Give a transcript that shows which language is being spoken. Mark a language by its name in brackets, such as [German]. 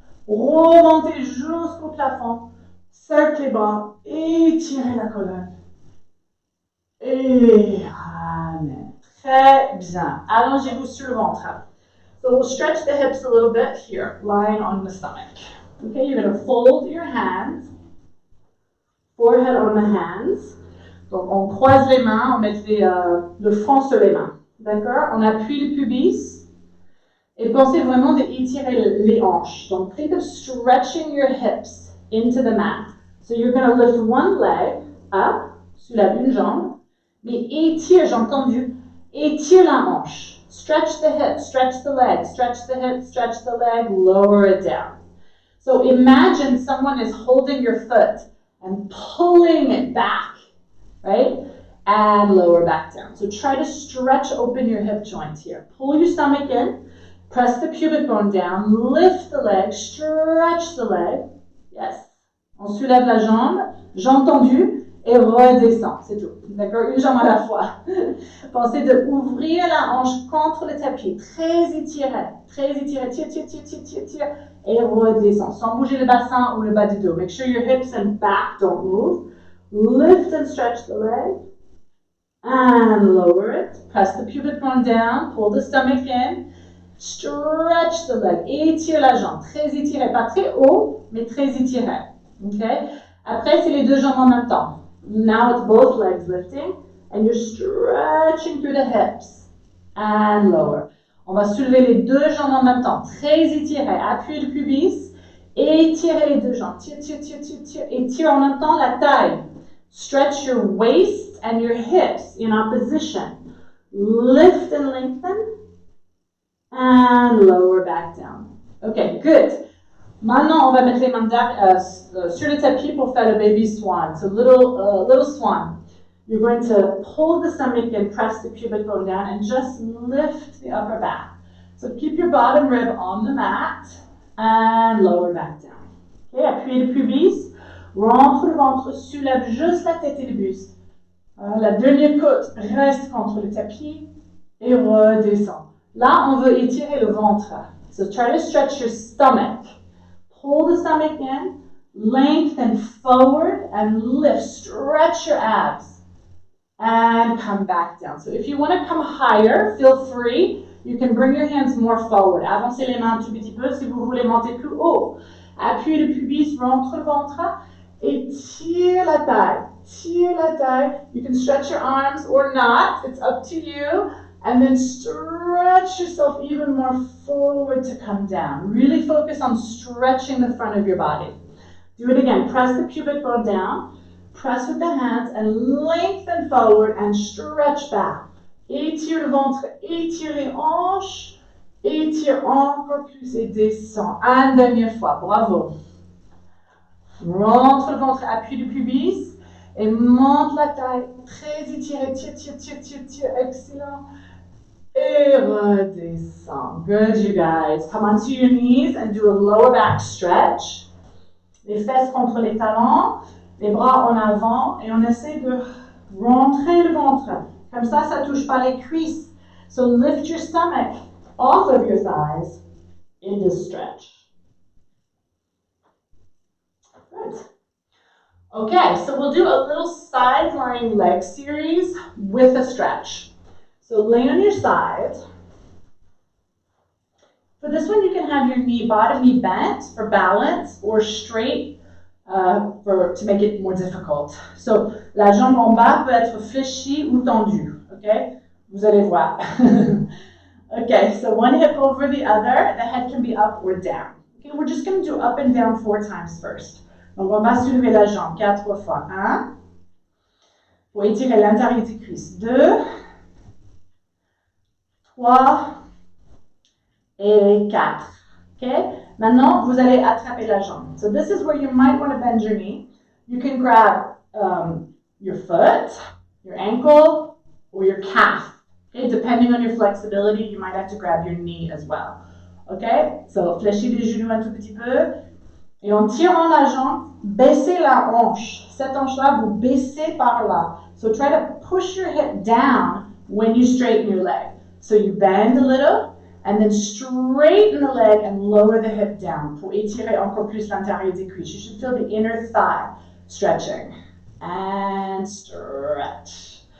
[French] Remontez jusqu'au plafond. Cercle les bras, étirez la colonne. Et amen. Très bien. Allongez-vous sur le ventre. [English] So we'll stretch the hips a little bit here, lying on the stomach. Okay, you're going to fold your hands, forehead on the hands. [French] Donc on croise les mains, on met le front sur les mains. D'accord? On appuie le pubis. Et pensez vraiment d'étirer les hanches. [English] Donc think of stretching your hips into the mat. So you're going to lift one leg up, [French] soulève une jambe, mais étire, j'ai entendu, étire la hanche. [English] Stretch the hip, stretch the leg, stretch the hip, stretch the leg, lower it down. So imagine someone is holding your foot and pulling it back, right? And lower back down. So try to stretch open your hip joint here. Pull your stomach in, Press the pubic bone down, lift the leg, stretch the leg. Yes. [French] On soulève la jambe, jambe tendue et redescend. C'est tout. D'accord? Une jambe à la fois. Pensez de ouvrir la hanche contre le tapis. Très étiré. Très étiré. Tire, tire, tire, tire, tire, tire. Et redescend. Sans bouger le bassin ou le bas du dos. [English] Make sure your hips and back don't move. Lift and stretch the leg. And lower it. Press the pubic bone down. Pull the stomach in. Stretch the leg. [French] Étire la jambe. Très étiré. Pas très haut, mais très étiré. Okay? Après, c'est les deux jambes en même temps. [English] Now it's both legs lifting. And you're stretching through the hips. And lower. [French] On va soulever les deux jambes en même temps. Très étiré. Appuyez le pubis. Étirez les deux jambes. Tire, tire, tire, tire, tire. Étire en même temps la taille. [English] Stretch your waist and your hips in opposition. Lift and lengthen. And lower back down. Okay, good. [French] Maintenant, on va mettre les mains sur le tapis pour faire le baby swan. [English] So little swan. You're going to pull the stomach and press the pubic bone down and just lift the upper back. So keep your bottom rib on the mat and lower back down. [French] Okay, appuyez le pubis. Rentre le ventre, soulève juste la tête et le buste. La dernière côte reste contre le tapis et redescend. Là, on veut étirer le ventre. [English] So try to stretch your stomach. Pull the stomach in, lengthen forward and lift. Stretch your abs and come back down. So if you want to come higher, feel free. You can bring your hands more forward. [French] Avancez les mains un tout petit peu si vous voulez monter plus haut. Appuyez le pubis, rentre le ventre et tire la taille. Tire la taille. [English] You can stretch your arms or not. It's up to you. And then stretch yourself even more forward to come down. Really focus on stretching the front of your body. Do it again. Press the pubic bone down. Press with the hands and lengthen forward and stretch back. [French] Étire le ventre, étire les hanches. Étire encore plus et descend. Une dernière fois. Bravo. Rentre le ventre, appuie le pubis et monte la taille. Très étiré. Tire, tire, tire, tire, tire. Excellent. Et redescend. [English] Good, you guys. Come onto your knees and do a lower back stretch. [French] Les fesses contre les talons, les bras en avant, et on essaie de rentrer le ventre. Comme ça touche pas les cuisses. [English] So lift your stomach off of your thighs in this stretch. Good. Okay, so we'll do a little side lying leg series with a stretch. So lay on your side. For this one, you can have your bottom knee bent for balance or straight to make it more difficult. [French] So la jambe en bas peut être fléchie ou tendue. Okay? Vous allez voir. [English] Okay, so one hip over the other. The head can be up or down. Okay, we're just going to do up and down 4 times first. [French] Donc on va soulever la jambe 4 fois. 1. Pour étirer l'intérieur des cuisses. 2. 3 et 4. Okay? Maintenant, vous allez attraper la jambe. [English] So this is where you might want to bend your knee. You can grab your foot, your ankle, or your calf. Okay? Depending on your flexibility, you might have to grab your knee as well. Okay? [French] So fléchis les genoux un tout petit peu. Et en tirant la jambe, baissez la hanche. Cette hanche-là, vous baissez par là. [English] So try to push your hip down when you straighten your leg. So you bend a little, and then straighten the leg and lower the hip down [French] pour étirer encore plus l'intérieur des cuisses. [English] You should feel the inner thigh stretching. And stretch.